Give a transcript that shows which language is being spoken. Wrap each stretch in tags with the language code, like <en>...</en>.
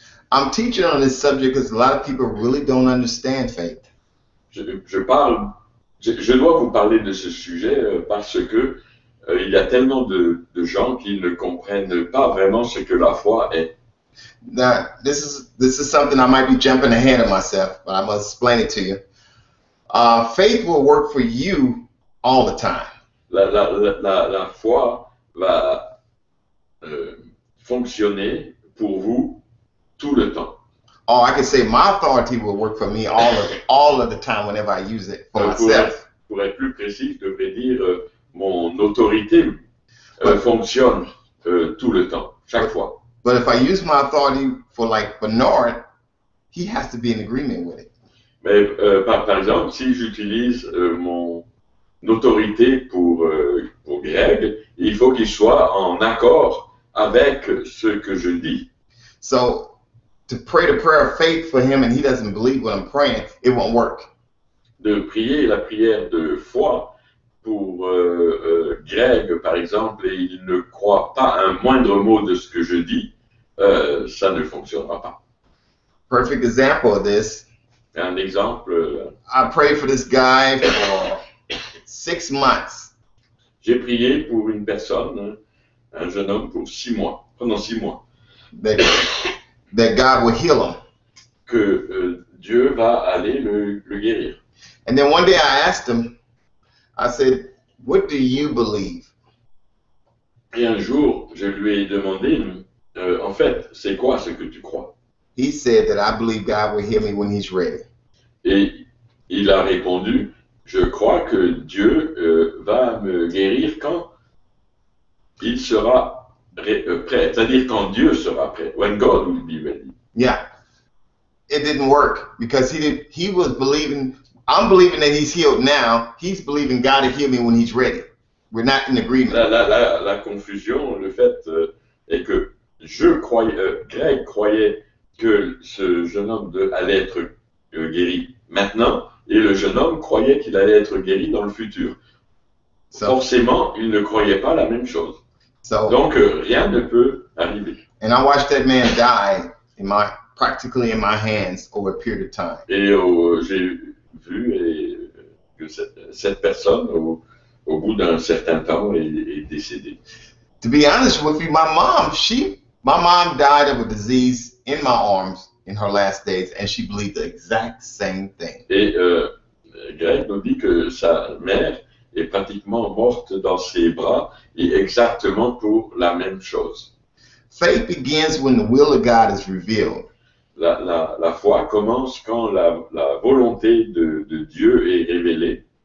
<en>I'm teaching on this subject because a lot of people really don't understand faith.</en> <fr>Je dois vous parler de ce sujet parce que il y a tellement de gens qui ne comprennent pas vraiment ce que la foi est.</fr> <en>Now, this is something I might be jumping ahead of myself, but I must explain it to you. Faith will work for you all the time.</en> <fr>La foi va fonctionner pour vous tout le temps.</fr> <en>or I could say my authority will work for me all of the time whenever I use it for myself.</en> <fr>Pour être plus précis, je devrais dire mon autorité fonctionne tout le temps, chaque fois.</fr> <en>But if I use my authority for like Bernard, he has to be in agreement with it.</en> <fr>Mais par exemple, si j'utilise mon autorité pour Greg, il faut qu'il soit en accord avec ce que je dis.</fr> <en>So to pray the prayer of faith for him and he doesn't believe what I'm praying, it won't work.</en> <fr>De prier la prière de foi pour Greg, par exemple, et il ne croit pas un moindre mot de ce que je dis, ça ne fonctionnera pas.</fr> <en>Perfect example of this.</en> <fr>Un exemple.</fr> <en>I prayed for this guy for 6 months.</en> <fr>J'ai prié pour une personne, un jeune homme, pour 6 mois, pendant 6 mois.</fr> <en>That God will heal him.</en> <fr>Que Dieu va aller le guérir.</fr> <en>And then one day I asked him, I said, what do you believe?</en> <fr>Et un jour, je lui ai demandé, en fait, c'est quoi ce que tu crois?</fr> <en>He said that I believe God will heal me when he's ready.</en> <fr>Et il a répondu, je crois que Dieu va me guérir quand il sera prêt, c'est-à-dire quand Dieu sera prêt.</fr> <en>When God will be ready. Yeah. It didn't work because he was believing, I'm believing that he's healed now. He's believing God will heal me when he's ready. We're not in agreement.</en> <fr>La confusion, le fait est que Greg croyait que ce jeune homme allait être guéri maintenant, et le jeune homme croyait qu'il allait être guéri dans le futur. Forcément, il ne croyait pas la même chose. Donc, rien ne peut arriver.</fr> <en>And I watched that man die practically in my hands over a period of time.</en> <fr>Et j'ai vu que cette personne, au bout d'un certain temps, est décédée.</fr> <en>To be honest with you, my mom died of a disease in my arms in her last days, and she believed the exact same thing.</en> <fr>Et Greg nous dit que sa mère est pratiquement morte dans ses bras, et exactement pour la même chose.</fr> <en>Faith begins when the will of God is revealed.</en> <fr>La foi commence quand la volonté de Dieu est révélée.</fr>